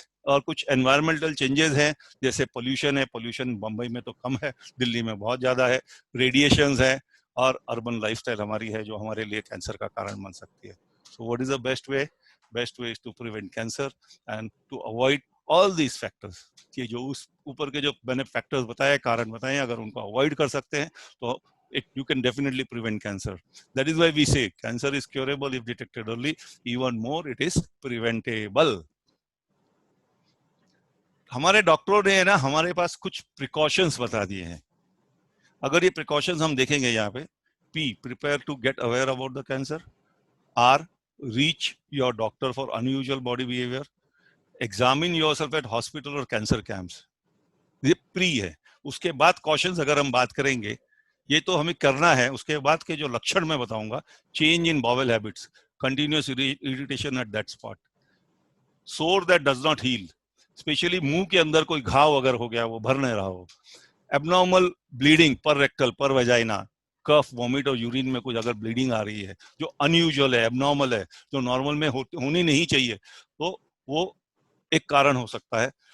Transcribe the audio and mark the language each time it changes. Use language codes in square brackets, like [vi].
[hi] और कुछ environmental changes हैं, जैसे पोल्यूशन है, पोल्यूशन बम्बई में तो कम है, दिल्ली में बहुत ज्यादा है, रेडिएशंस है, और अर्बन लाइफस्टाइल हमारी है जो हमारे लिए कैंसर का कारण बन सकती है। [en] So what is the best way? Best way is to prevent cancer and to avoid all these factors. [hi] कि जो उस ऊपर के जो मैंने फैक्टर्स बताए, कारण बताए, अगर उनको अवॉइड कर सकते हैं तो [en] you can definitely prevent cancer. That is why we say cancer is curable if detected early. Even more, it is preventable. [hi] हमारे डॉक्टरों ने ना हमारे पास कुछ प्रिकॉशंस बता दिए हैं। अगर ये प्रिकॉशंस हम देखेंगे यहाँ पे, P, [en] prepare to get aware about the cancer. R, reach your doctor for unusual body behavior. Examine yourself at hospital और cancer camps. [hi] ये प्री है। उसके बाद कॉशंस अगर हम बात करेंगे, ये तो हमें करना है। उसके बाद के जो लक्षण मैं बताऊंगा, [en] change in bowel habits, continuous irritation at that spot, sore that does not heal, [hi] specially मुंह के अंदर कोई घाव अगर हो गया, वो भर नहीं रहा हो, एबनॉर्मल ब्लीडिंग पर रेक्टल, पर वेजाइना, कफ, वॉमिट और यूरिन में कुछ अगर ब्लीडिंग आ रही है जो अनयूजुअल है, एबनॉर्मल है, जो नॉर्मल में होनी नहीं चाहिए, तो वो एक कारण हो सकता है।